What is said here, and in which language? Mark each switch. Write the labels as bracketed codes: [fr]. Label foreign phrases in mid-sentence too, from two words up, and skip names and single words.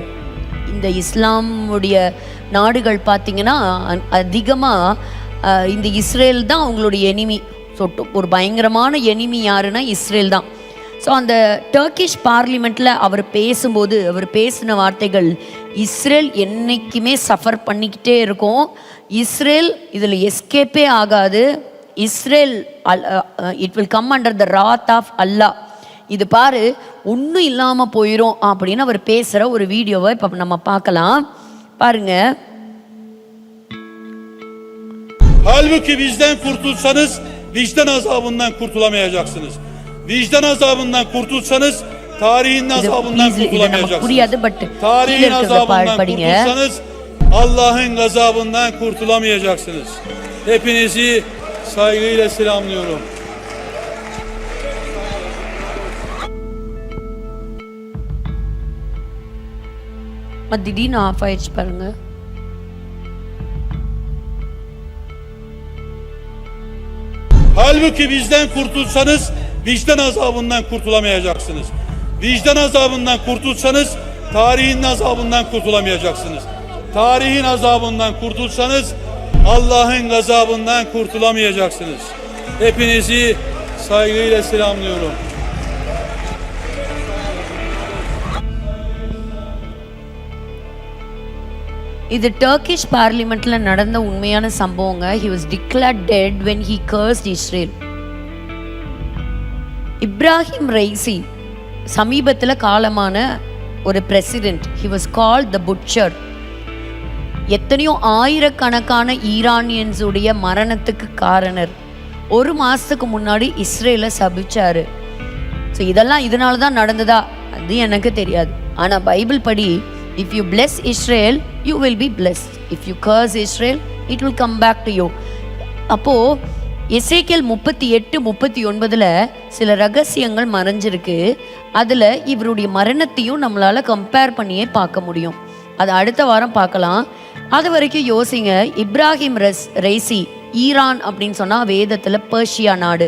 [ta] இந்த இஸ்லாமுடைய நாடுகள் பார்த்திங்கன்னா அதிகமாக இந்த இஸ்ரேல் தான் அவங்களுடைய எனிமி. ஸோ ஒரு பயங்கரமான எனிமி யாருன்னா இஸ்ரேல் தான். ஸோ அந்த [en] Turkish parliamentil [ta] அவர் பேசும்போது அவர் பேசின வார்த்தைகள், இஸ்ரேல் என்றைக்குமே சஃபர் பண்ணிக்கிட்டே இருக்கும், இஸ்ரேல் இதில் எஸ்கேப்பே ஆகாது, இஸ்ரேல் [en] it will come under the wrath of Allah, [ta] இது பாரு ஒன்றும் இல்லாமல் போயிடும் அப்படின்னு அவர் பேசுகிற ஒரு வீடியோவை இப்போ நம்ம பார்க்கலாம். பாருங்க. [tr] Halbuki bizden kurtulsanız vicdan azabından kurtulamayacaksınız. Vicdan azabından kurtulsanız tarihin azabından kurtulamayacaksınız. Tarihin azabından kurtulsanız Allah'ın gazabından kurtulamayacaksınız. Hepinizi saygıyla selamlıyorum. [ta] திடீர்னு ஆஃப் ஆயிடுச்சு பாருங்க. [tr] Halbuki bizden kurtulsanız vicdan azabından kurtulamayacaksınız. Vicdan azabından kurtulsanız tarihin azabından kurtulamayacaksınız. Tarihin azabından kurtulsanız Allah'ın gazabından kurtulamayacaksınız. Hepinizi saygıyla selamlıyorum. [ta] இது [en] Turkish parliamentla [ta] நடந்த உண்மையான சம்பவங்க. [en] he was declared dead when he cursed Israel. [ta] இப்ராஹிம் ரைசி சமீபத்தில் காலமான ஒரு பிரசிடென்ட். [en] he was called the butcher. [ta] எத்தனையோ ஆயிரக்கணக்கான ஈரானியன்ஸ் உடைய மரணத்துக்கு காரணர். ஒரு மாசத்துக்கு முன்னாடி இஸ்ரேலை சபிச்சாரு. ஸோ இதெல்லாம் இதனால தான் நடந்ததா அது எனக்கு தெரியாது. ஆனால் பைபிள் படி [en] if you bless Israel you will be blessed, if you curse Israel it will come back to you. [ta] அப்போ எசேக்கியேல் 38:39 சில ரகசியங்கள் மறைஞ்சிருக்கு. அதில் இவருடைய மரணத்தையும் நம்மளால் கம்பேர் பண்ணியே பார்க்க முடியும். அது அடுத்த வாரம் பார்க்கலாம். அது வரைக்கும் யோசிங்க. இப்ராஹிம் ரைசி ஈரான் அப்படின்னு சொன்னால் வேதத்தில் பர்ஷியா நாடு.